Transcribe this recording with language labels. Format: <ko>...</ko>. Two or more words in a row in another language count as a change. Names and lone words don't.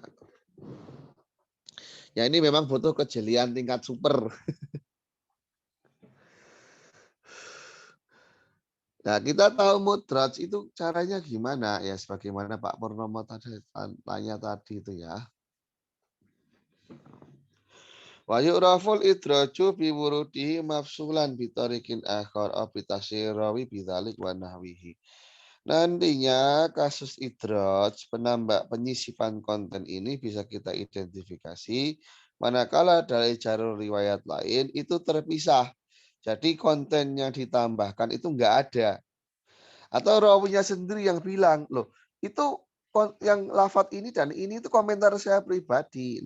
<id>Ya ini memang butuh kejelian tingkat super. Nah, kita tahu mudraj itu caranya gimana? Ya, sebagaimana Pak Purnomo tadi tanya tadi itu ya.</id> <ar>ويعرف الإدراج بوروده مفصولا بطريق آخر أو بتصريح الراوي بذلك ونحوه.</ar> <id>Nantinya kasus idraj penyisipan konten ini bisa kita identifikasi manakala dari jalur riwayat lain itu terpisah. Jadi konten yang ditambahkan itu enggak ada. Atau rawinya sendiri yang bilang, loh itu yang lafadz ini dan ini itu komentar saya pribadi.</id>